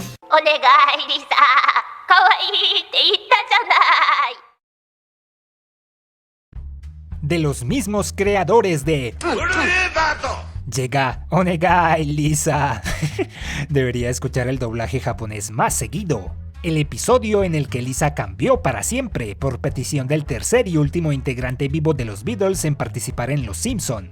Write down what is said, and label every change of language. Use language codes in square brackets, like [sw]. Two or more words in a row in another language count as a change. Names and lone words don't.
[ja] お願いリサ、可愛いって言ったじゃない。 [es] De los mismos creadores de... Llega Onegai Lisa. Debería escuchar el doblaje japonés más seguido. El episodio en el que Lisa cambió para siempre por petición del tercer y último integrante vivo de los Beatles en participar en Los Simpson.